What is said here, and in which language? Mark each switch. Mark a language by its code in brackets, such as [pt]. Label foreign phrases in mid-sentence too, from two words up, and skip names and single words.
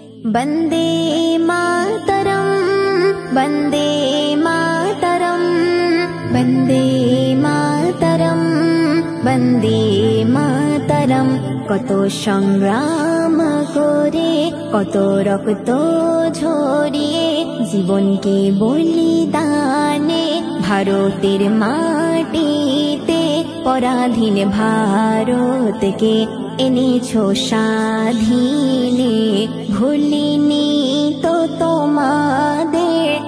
[sa] वन्दे मातरम् वन्दे मातरम् वन्दे मातरम् वन्दे मातरम् [bn] কত সংগ্রাম করে কত রক্ত ঝরিয়ে জীবনকে বলিদানে ভারতের মাটিতে পরাধীন ভারতকে এনেছো স্বাধীনে ভুলিনি তো তোমাদের